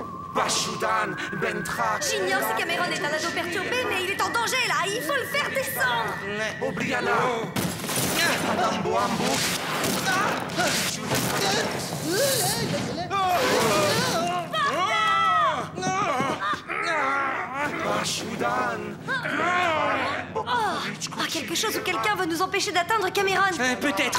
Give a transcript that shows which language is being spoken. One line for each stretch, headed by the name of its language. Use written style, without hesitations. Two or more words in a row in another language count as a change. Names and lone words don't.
French: Bashudan, Bentrak. J'ignore si Cameron est un ado perturbé, mais il est en danger là. Il faut le faire descendre. Obriana. Adambo Ambo. Bashudan. Quelque chose ou quelqu'un veut nous empêcher d'atteindre Cameron. Peut-être.